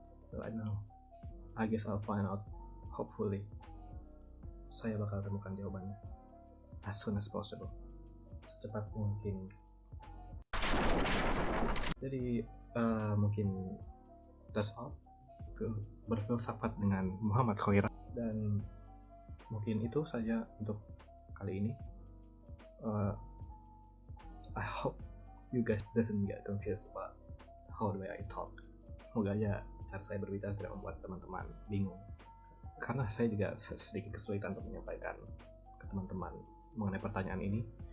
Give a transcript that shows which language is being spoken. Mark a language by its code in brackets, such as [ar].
[en] Well, I don't know. I guess I'll find out. Hopefully [id] saya bakal temukan jawabannya [en] as soon as possible, [id] secepat mungkin. Jadi mungkin [en] that's all. [id] Berfilsafat dengan Muhammad Khairat, dan mungkin itu saja untuk kali ini. [en] I hope you guys doesn't get confused about how the way I talk. [id] Semoga aja cara saya berbicara tidak membuat teman-teman bingung, karena saya juga sedikit kesulitan untuk menyampaikan ke teman-teman mengenai pertanyaan ini.